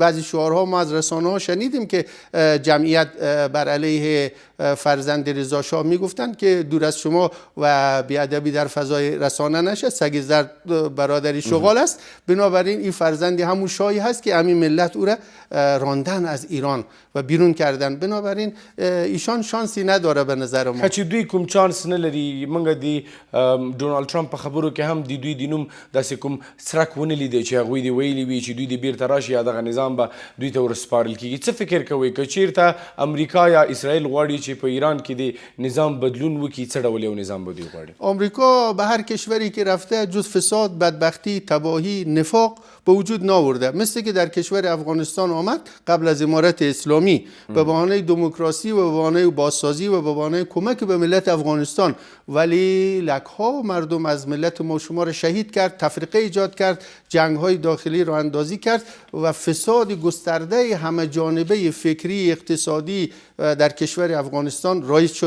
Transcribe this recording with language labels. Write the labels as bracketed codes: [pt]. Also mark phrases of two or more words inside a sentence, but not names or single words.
[fa] بعضی شعارها ما از رسانه ها شنیدیم که جمعیت بر علیه فرزند رضا شاه میگفتن که دور از شما و بیادبی در فضای رسانه نشه، سگ زرد برادری شغال است. بنابراین این فرزندی همون شاهی هست که همین ملت او را راندن از ایران و بیرون کردن. بنابراین ایشان شانسی نداره به نظر ما. [ps] چې دوی کوم چانس نه لري. موږ د ډونالد ټرمپ په خبرو کې هم د دوی د نوم داسې کوم څرک ونه لیدی چې هغوی دې ویلي وي چې دوی د بیرته راشي یا دغه نظام به دوی ته ورسپارل کېږي. څه فکر کوئ که چیرته امریکا یا اسرائیل غواړي چې په ایران کې د نظام بدلون وکړي، څه ډول یو نظام به دوی غواړي؟ [fa] آمریکا به هر کشوری که رفته جز فساد، بدبختی، تباهی، نفاق به وجود ناورده. مثل که در کشور افغانستان آمد قبل از امارت اسلامی به بهانه دموکراسی و به بهانه بازسازی و به بهانه کمک به ملت افغانستان، ولی لکها مردم از ملت ما شما را شهید کرد، تفرقه ایجاد کرد، جنگ‌های داخلی را اندازی کرد و فساد گسترده همه جانبه فکری اقتصادی در کشور افغانستان رایج شد.